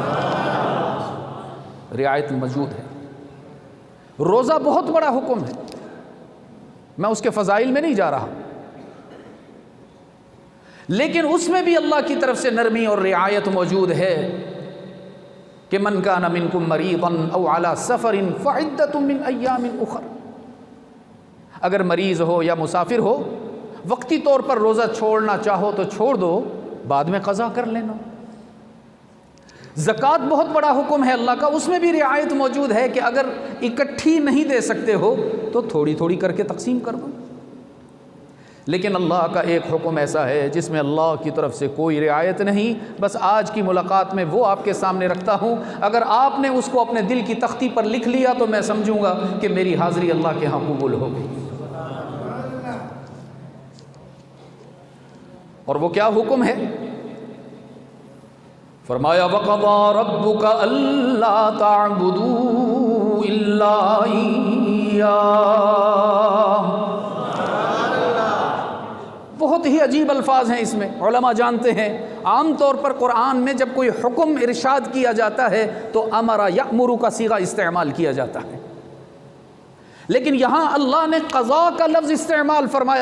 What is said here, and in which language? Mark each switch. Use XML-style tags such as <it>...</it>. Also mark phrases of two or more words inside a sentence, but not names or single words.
<ur>رعایت موجود ہے۔ روزہ بہت بڑا حکم ہے، میں اس کے فضائل میں نہیں جا رہا، لیکن اس میں بھی اللہ کی طرف سے نرمی اور رعایت موجود ہے کہ</ur> <ar>من کان منکم مریضا او علی سفر فعدۃ من ایام اخر۔</ar> <ur>اگر مریض ہو یا مسافر ہو، وقتی طور پر روزہ چھوڑنا چاہو تو چھوڑ دو، بعد میں قضا کر لینا۔ زکوٰۃ بہت بڑا حکم ہے اللہ کا، اس میں بھی رعایت موجود ہے کہ اگر اکٹھی نہیں دے سکتے ہو تو تھوڑی تھوڑی کر کے تقسیم کر دو۔ لیکن اللہ کا ایک حکم ایسا ہے جس میں اللہ کی طرف سے کوئی رعایت نہیں۔ بس آج کی ملاقات میں وہ آپ کے سامنے رکھتا ہوں، اگر آپ نے اس کو اپنے دل کی تختی پر لکھ لیا تو میں سمجھوں گا کہ میری حاضری اللہ کے ہاں قبول ہو گئی۔ اور وہ کیا حکم ہے؟ فرمایا</ur> <ar>وَقَضَىٰ رَبُّكَ أَلَّا تَعْبُدُوا إِلَّا إِيَّاهُ۔</ar> <ur>بہت ہی عجیب الفاظ ہیں اس میں، علماء جانتے ہیں عام طور پر قرآن میں جب کوئی حکم ارشاد کیا جاتا ہے تو</ur> <ar>امر یأمر</ar> <ur>کا صیغہ استعمال کیا جاتا ہے، لیکن یہاں اللہ نے قضاء کا لفظ استعمال فرمایا۔</ur>